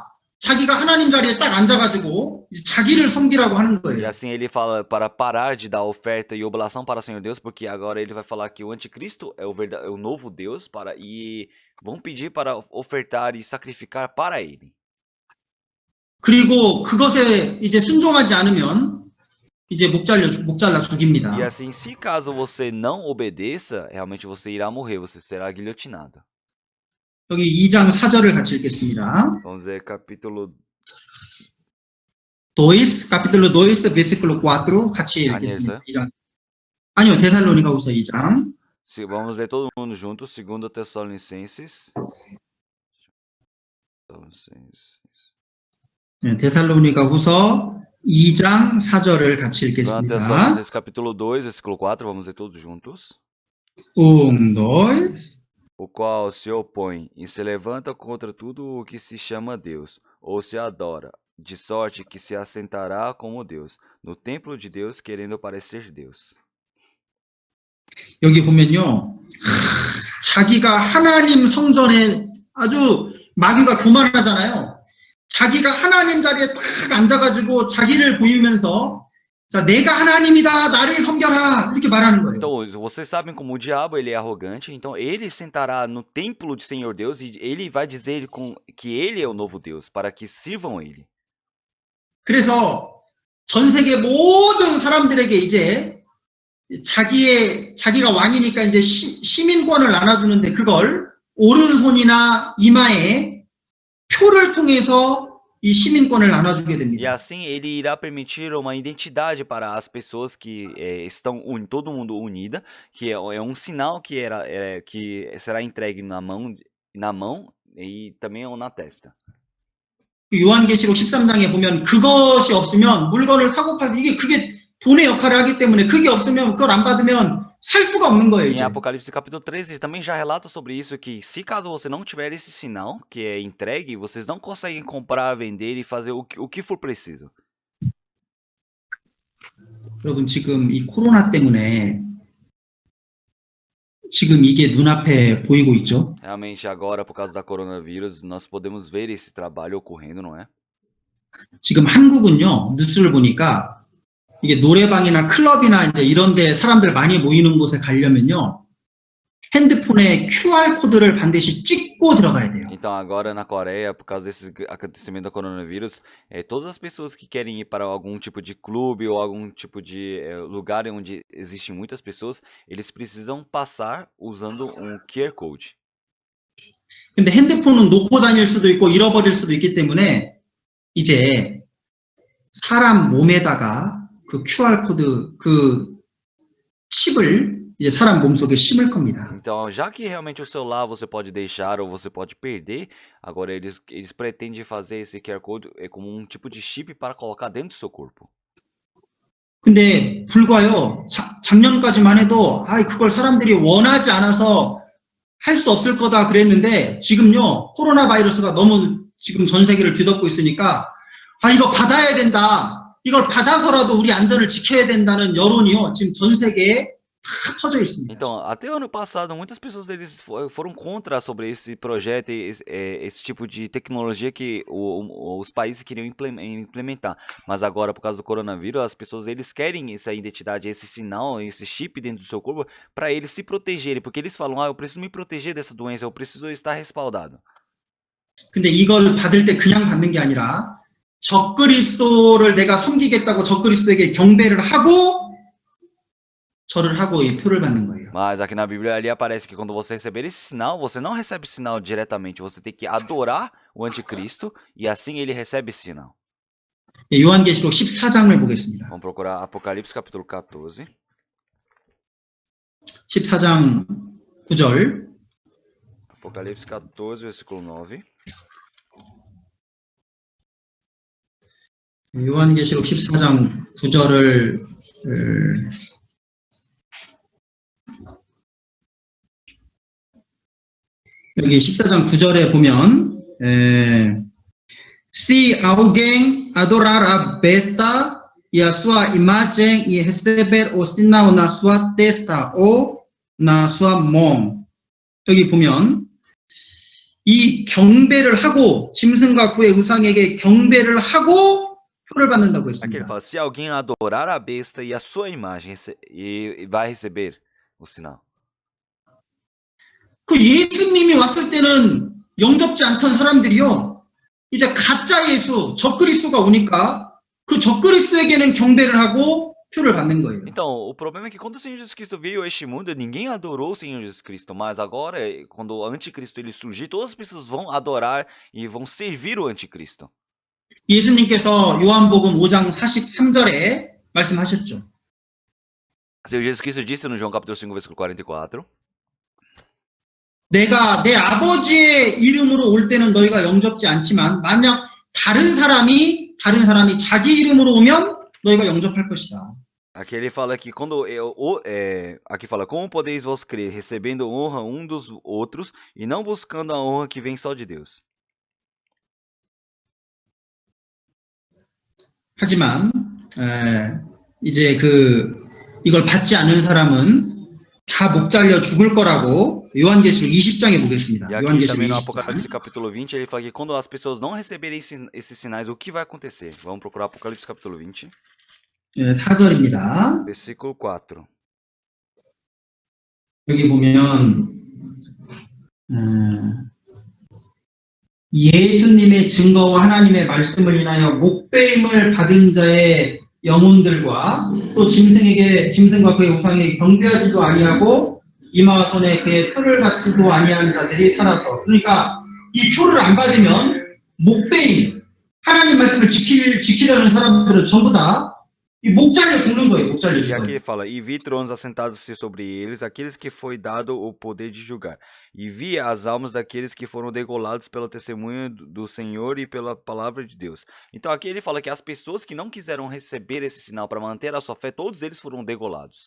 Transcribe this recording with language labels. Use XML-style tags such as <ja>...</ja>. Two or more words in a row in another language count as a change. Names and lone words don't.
<ko>자기가 하나님 자리에 딱 앉아가지고 이제 자기를 섬기라고 하는 E 거예요.</ko> <pt>assim ele fala para parar de dar oferta e oblação para o Senhor Deus, porque agora ele vai falar que o anticristo é o novo Deus e vão pedir para ofertar e sacrificar para ele.</pt> <ko>그리고 그것에 이제 순종하지 않으면 이제 목 잘라 죽입니다.</ko> <pt>E assim, se caso você não obedeça, realmente você irá morrer, você será guilhotinado.</pt> <ko>여기 2장 4절을 같이 읽겠습니다.</ko> <pt>Vamos ver capítulo 2, capítulo 2, versículo 4</pt> <ko>같이 읽겠습니다.</ko> <pt>2장.</pt> <ko>아니요, 데살로니가후서 2장.</ko> <pt>Vamos ler todo mundo junto, 2 Tessalonicenses.</pt> <ko>네, 데살로니가후서 2장 4절을 같이 2 읽겠습니다.</ko> <pt>Tessalonicenses capítulo 2, versículo 4, vamos ler todos juntos. 1, 2. O qual se opõe e se levanta contra tudo o que se chama Deus, ou se adora, de sorte que se assentará como Deus, no templo de Deus, querendo parecer Deus.</pt> <ko>여기 보면요, 자기가 하나님 성전에 아주 마귀가 교만하잖아요. 자기가 하나님 자리에 딱 앉아가지고 자기를 보이면서 자, 내가 하나님이다, 나를 섬겨라 이렇게 말하는 거예요.</ko> <pt>Então, vocês sabem como o diabo ele é arrogante, então ele sentará no templo de Senhor Deus e ele vai dizer que ele é o novo Deus, para que sirvam ele.</pt> <ko>그래서 전 세계 모든 사람들에게 이제 자기가 왕이니까 이제 시민권을 나눠주는데 그걸 오른손이나 이마에 표를 통해서 이 시민권을 나눠주게 E 됩니다.</ko> <pt>assim ele irá permitir uma identidade para as pessoas que estão todo mundo unida, que é um sinal que que será entregue na mão e também na testa.</pt> <ko>요한계시록 13장에 보면 그것이 없으면 물건을 사고 팔고 그게 돈의 역할을 하기 때문에 그게 없으면 그걸 안 받으면 살 수가 없는 거예요. Em 이제.</ko> <pt>Apocalipse capítulo 13 também já relata sobre isso, que se caso você não tiver esse sinal que é entregue, vocês não conseguem comprar, vender e fazer o que for preciso.</pt> <ko>여러분 지금 이 코로나 때문에 지금 이게 눈앞에 보이고 있죠.</ko> <pt>Realmente agora, por causa da coronavírus, nós podemos ver esse trabalho ocorrendo, não é?</pt> <ko>지금 한국은요, 뉴스를 보니까 이게 노래방이나 클럽이나 이제 이런 데 사람들 많이 모이는 곳에 가려면요, 핸드폰에 QR 코드를 반드시 찍고 들어가야 돼요.</ko> <pt>Então agora na Coreia, por causa desse acontecimento do coronavírus, todas as pessoas que querem ir para algum tipo de clube ou algum tipo de lugar onde existem muitas pessoas, eles precisam passar usando um QR Code.</pt> <ko>근데 핸드폰은 놓고 다닐 수도 있고 잃어버릴 수도 있기 때문에 이제 사람 몸에다가 그 QR 코드 그 칩을 이제 사람 몸속에 심을 겁니다.</ko> <pt>Então, já que realmente o celular você pode deixar ou você pode perder, agora eles pretendem fazer esse QR Code como um tipo de chip para colocar dentro do seu corpo.</pt> <ko>근데 불과요, 작년까지만 해도, 그걸 사람들이 원하지 않아서 할 수 없을 거다 그랬는데, 지금요, 코로나 바이러스가 너무 지금 전 세계를 뒤덮고 있으니까, 이거 받아야 된다. 이걸 받아서라도 우리 안전을 지켜야 된다는 여론이요, 지금 전 세계에 다 퍼져 있습니다.</ko> <pt>Então, até ano passado, muitas pessoas eles foram contra sobre esse projeto e esse tipo de tecnologia que os países queriam implementar. Mas agora, por causa do coronavírus, as pessoas eles querem essa identidade, esse sinal, esse chip dentro do seu corpo para eles se protegerem, porque eles falam, eu preciso me proteger dessa doença, eu preciso estar respaldado.</pt> <ko>근데 이걸 받을 때 그냥 받는 게 아니라 적그리스도를 내가 섬기겠다고 적그리스도에게 경배를 하고 절을 하고 이 표를 받는 거예요.</ko> <pt>Mas aqui na Bíblia ali aparece que quando você receber esse sinal, você não recebe esse sinal diretamente, você tem que adorar o anticristo e assim ele recebe esse sinal.</pt> <ko>요한계시록 14장을 보겠습니다.</ko> <pt>Vamos procurar Apocalipse capítulo 14.</pt> <ko>14장 9절.</ko> <pt>Apocalipse 14, versículo 9.</pt> <ko>요한계시록 14장 9절을 여기 14장 9절에 보면</ko> <pt>Se alguém adorar a besta e a sua imagem e receber o sinal na sua testa ou na sua mão.</pt> <ko>여기 보면 이 경배를 하고 짐승과 그의 우상에게 경배를 하고 표를 받는다고</ko> <pt>Aqui ele</pt> <ko>했습니다.</ko> <pt>fala, se alguém adorar a besta e a sua imagem, e vai receber o sinal.</pt> <ko>그 예수님이 왔을 때는 영접지 않던 사람들이요, 이제 가짜 예수, 적그리스도가 오니까 그 적그리스도에게는 경배를 하고 표를 받는 거예요.</ko> <pt>Então, o problema é que quando o Senhor Jesus Cristo veio a este mundo, ninguém adorou o Senhor Jesus Cristo, mas agora, quando o anticristo ele surgir, todas as pessoas vão adorar e vão servir o anticristo.</pt> <ko>예수님께서 요한복음 5장 43절에 말씀하셨죠.</ko> <pt>O Senhor Jesus Cristo disse no João capítulo 5, versículo 44,</pt> <ko>내가 내 아버지의 이름으로 올 때는 너희가 영접지 않지만 만약 다른 사람이 자기 이름으로 오면 너희가 영접할 것이다.</ko> <pt>aqui ele fala que quando aqui fala, como podeis vós crer, recebendo honra um dos outros e não buscando a honra que vem só de Deus.</pt> <ko>하지만 이제 이걸 받지 않은 사람은 다 목 잘려 죽을 거라고 요한계시록 20장에 보겠습니다.</ko> <pt>E aqui</pt> <ko>요한계시록</ko> <pt>também no</pt> <ko>20장.</ko> <pt>Apocalipse capítulo 20, ele fala que quando as pessoas não receberem esses sinais, o que vai acontecer? Vamos procurar Apocalipse capítulo 20,</pt> <ko>4절입니다.</ko> <pt>versículo 4.</pt> <ko>여기 보면 예수님의 증거와 하나님의 말씀을 인하여 목배임을 받은 자의 영혼들과 또 짐승과 그의 우상에게 경배하지도 아니하고 이마와 손에 그의 표를 받지도 아니한 자들이 살아서, 그러니까 이 표를 안 받으면 목배임, 하나님 말씀을 지키려는 사람들은 전부 다 이 목 잘려 죽는 거예요. 목 잘려</ko> <pt>E aqui</pt> <ko>죽어요.</ko> <pt>ele fala, e vi tronos assentados-se sobre eles, aqueles que foi dado o poder de julgar. E vi as almas daqueles que foram degolados pelo testemunho do Senhor e pela palavra de Deus. Então aqui ele fala que as pessoas que não quiseram receber esse sinal para manter a sua fé, todos eles foram degolados.</pt>